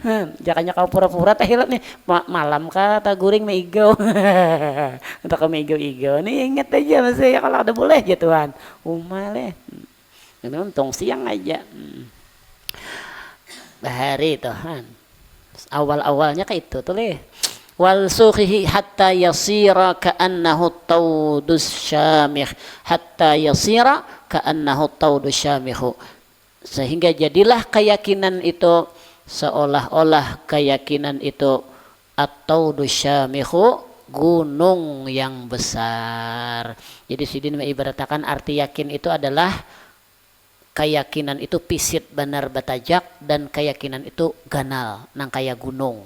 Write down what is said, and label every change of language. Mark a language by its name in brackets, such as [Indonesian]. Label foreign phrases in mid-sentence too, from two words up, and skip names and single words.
[Banjar] Jakanya kawa pura-pura tahilap nih malam ka taguring meigaw. Atau ka meigaw-igaw nih ingat aja masih kalau ada boleh ya Tuhan. Umale. Untung siang aja. Bahari Tuhan. Awal-awalnya kayak itu tuh leh. [Arabic] ورسوخه حتى يصير كأنه الطود الشامخ حتى يصير كأنه الطود الشامخ, [Indonesian] sehingga jadilah keyakinan itu [Arabic] seolah-olah keyakinan itu الطود الشامخ, [Indonesian] gunung yang besar. [Banjar] Jadi sidin mengibaratkan arti yakin itu adalah keyakinan itu pisit benar batajak dan keyakinan itu ganal nang kayak gunung.